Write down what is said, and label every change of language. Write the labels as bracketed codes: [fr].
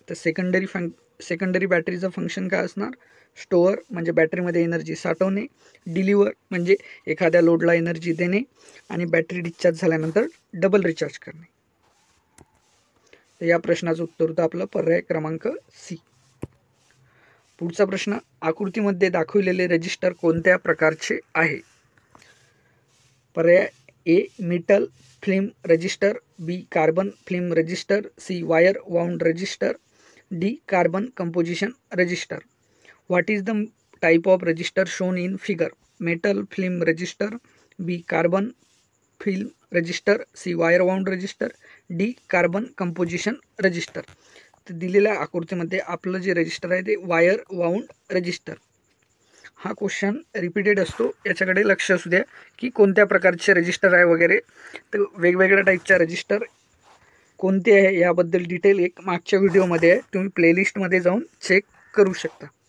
[mr] तर secondary बॅटरीचं function काय असणार, स्टोअर म्हणजे बॅटरीमध्ये एनर्जी साठवणे, डिलिव्हर म्हणजे एखाद्या लोडला एनर्जी देणे, आणि बॅटरी डिस्चार्ज झाल्यानंतर डबल रिचार्ज करणे. तर या प्रश्नाचं उत्तर होतं आपलं पर्याय क्रमांक सी. पुढचा प्रश्न, आकृतीमध्ये दाखवलेले रजिस्टर कोणत्या प्रकारचे आहे? पर्याय a metal film register, B carbon film register, C wire wound register, D carbon composition register. [en] What is the type of resistor shown in figure? Metal film resistor, B carbon film resistor, C wire wound resistor, D carbon composition resistor. [mr] तर दिलेल्या आकृतीमध्ये आपलं जे register आहे ते wire wound register. हा question repeated असतो, याच्याकडे लक्ष असू द्या की कोणत्या प्रकारचे रजिस्टर आहे वगैरे. तर वेगवेगळ्या टाईपच्या रजिस्टर कोणते आहे याबद्दल डिटेल एक मागच्या व्हिडिओमध्ये आहे, तुम्ही प्लेलिस्टमध्ये जाऊन चेक करू शकता.